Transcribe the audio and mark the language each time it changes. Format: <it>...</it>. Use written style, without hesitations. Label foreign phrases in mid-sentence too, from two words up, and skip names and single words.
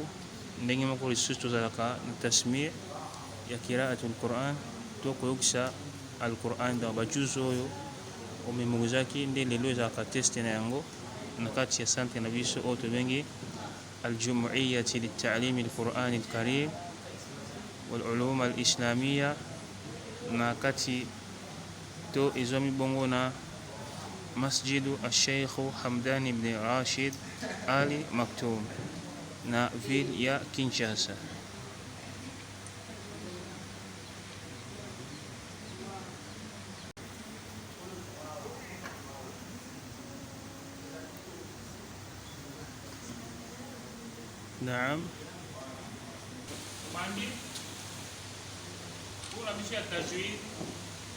<ln>Ndenge moko lisusu tozalaka na tasmir ya</ln> <ar>قراءة القرآن</ar> <ln>to koyokisa alquran dans bajuzu oyo omemorizaki. Nde lelo ezalaka teste na yango na kati ya centre na biso oyo tobengi aljumuiyati litalimi alqurani alkarim walulum alislamia na kati to ezwami bongo na masjidu asheikhu Hamdan ibn Rashid Ali Maktoum na ville ya Kinshasa. Naam, mandi kuna bishia tajwid</ln>